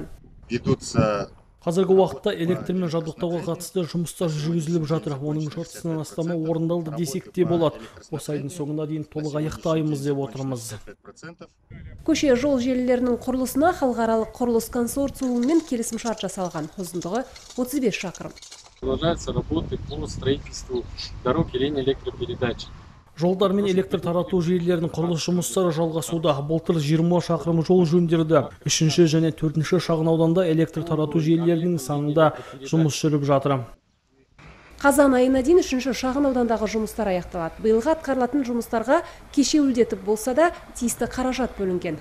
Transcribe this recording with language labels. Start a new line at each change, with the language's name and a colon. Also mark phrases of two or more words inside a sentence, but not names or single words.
Kazakh: Қазіргі уақытта электрмен жабдықтауға қатысты жұмыстар жүргізіліп жатыр. Оның жартысынан астамы орындалды десек те болады. Осы айдың соңына дейін толық аяқтаймыз деп отырмыз. Көше жол желілерінің құрылысына халықаралық құрылыс консорциумымен келісімшарт жасалған. Ұзындығы 35 шақырым.
Russian: Продолжаются работы по строительству дорог и линий электропередач.
Kazakh: Жолдар мен электр тарату желілерінің құрылыс жұмыстары жалғасуда. Былтыр 20 шақырым жол жөнделді. 3-ші және 4-ші шағын ауданда электр тарату желілерінің санында жұмыс жүріп жатыр. Қазан айына дейін 3-ші шағын аудандағы жұмыстар аяқталады. Биылға атқарылатын жұмыстарға кешеуілдетіп болса да тиісті қаражат бөлінген.